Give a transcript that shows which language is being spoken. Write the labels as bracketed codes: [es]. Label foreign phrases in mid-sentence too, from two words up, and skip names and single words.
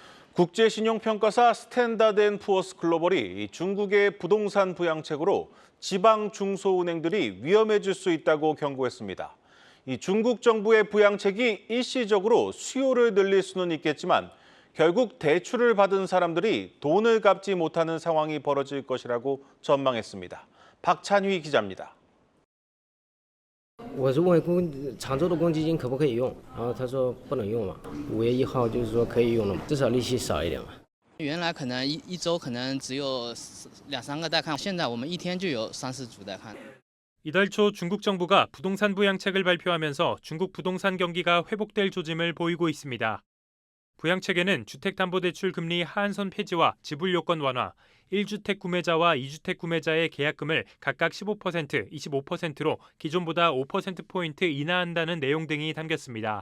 [ko] 국제신용평가사 스탠다드앤푸어스 글로벌이 중국의 부동산 부양책으로 지방 중소은행들이 위험해질 수 있다고 경고했습니다. 이 중국 정부의 부양책이 일시적으로 수요를 늘릴 수는 있겠지만 결국 대출을 받은 사람들이 돈을 갚지 못하는 상황이 벌어질 것이라고 전망했습니다. 박찬휘 기자입니다. [zh] 我是问常州的公积金可不可以用，然后他说不能用嘛。5月1号就是说可以用了嘛，至少利息少一点嘛。原来可能一周可能只有2-3个带看，现在我们一天就有3-4组带看。 [ko] 이달 초 중국 정부가 부동산 부양책을 발표하면서 중국 부동산 경기가 회복될 조짐을 보이고 있습니다. 부양책에는 주택담보대출 금리 하한선 폐지와 지불 요건 완화, 1주택 구매자와 2주택 구매자의 계약금을 각각 15%, 25%로 기존보다 5%포인트 인하한다는 내용 등이 담겼습니다.